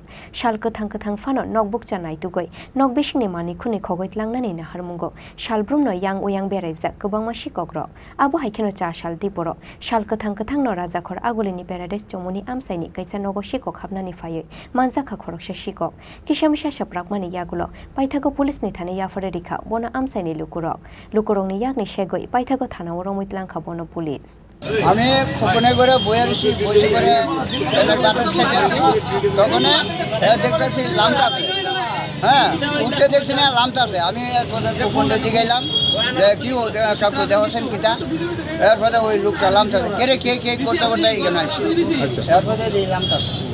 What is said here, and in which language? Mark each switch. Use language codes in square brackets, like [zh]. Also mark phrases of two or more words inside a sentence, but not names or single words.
[trp] साल कथां फानो नगबुक जानाय तुगै नग बिसिंनि मानि खुनि खगैतलांनानि नाहारमुंगो सालब्रुमनो यां उयां बेरायजा गोबांमा शिकक र आबो हाइखेनो चा शालति बर साल कथां न राजाखर आगुलिनि पेराडेस चमुनि आमसाइनि कैसा नगो शिकक हाबनानि फायै मानजाखा खरकसा शिकक किसामिसा सप्राकमानि यागुलो पाइथागो पुलिसनि थानि याफारे रिखा बना आमसाइनि लुकुरंनि यागनि सेगै पाइथागो थानाव रमैतलांखा बनो पुलिस [bn] আমি খোপনে করে বইয়েছি বসে করে বাতাস খাইতেছি তখন দেখতেছি লামতাছে হ্যাঁ উঠতে দেখছি না লামতাছে আমি খোপনটা দিকে গেলাম যে কি কাকু দেওয়াছেন কিটা এরপরে ওই লোকটা লামতাছে কে রে কে করতে করতে এখানে আসছি এরপরে লামতাছে